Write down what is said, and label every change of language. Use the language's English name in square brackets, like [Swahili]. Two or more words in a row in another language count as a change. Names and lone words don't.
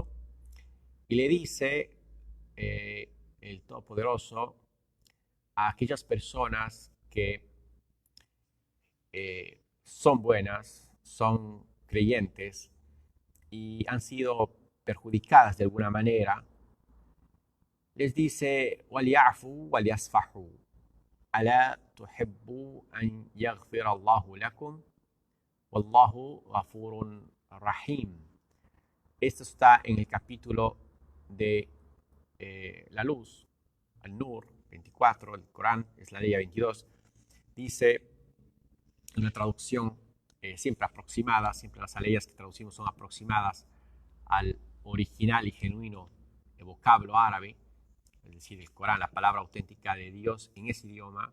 [Spanish] Y le dice el Todopoderoso a aquellas personas que son buenas, son creyentes y han sido perjudicadas de alguna manera, les dice: [Arabic] وَلْيَعْفُوا وَلْيَصْفَحُوا أَلَا تُحِبُّوا أَنْ يَغْفِرَ اللَّهُ لَكُمْ وَاللَّهُ غَفُورٌ رَحِيمٌ. [Spanish] Esto está en el capítulo de la luz, Al-Nur 24, el Corán es la ley 22. Dice una traducción siempre aproximada, siempre las aleyas que traducimos son aproximadas al original y genuino vocablo árabe, es decir, el Corán, la palabra auténtica de Dios en ese idioma.